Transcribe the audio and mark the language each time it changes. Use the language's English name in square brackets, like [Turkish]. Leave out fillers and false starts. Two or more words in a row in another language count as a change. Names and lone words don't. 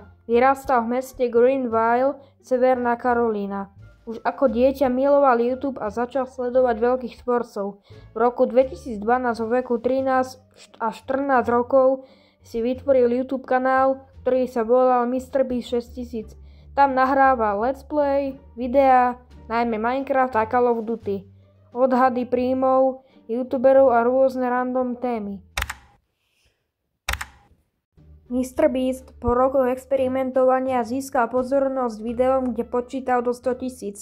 [Slovak] Vyrastal v meste Greenville, Severná Karolína. Už ako dieťa miloval YouTube a začal sledovať veľkých tvorcov. V roku 2012 vo veku 13 až 14 rokov si vytvoril YouTube kanál, ktorý sa volal MrBeast 6000. Tam nahrával [English] let's play, [Slovak] videá, najmä Minecraft a Call of Duty, odhady príjmov youtuberov a rôzne random témy. MrBeast po rokoch experimentovania získal pozornosť videom, kde počítal do 100 000.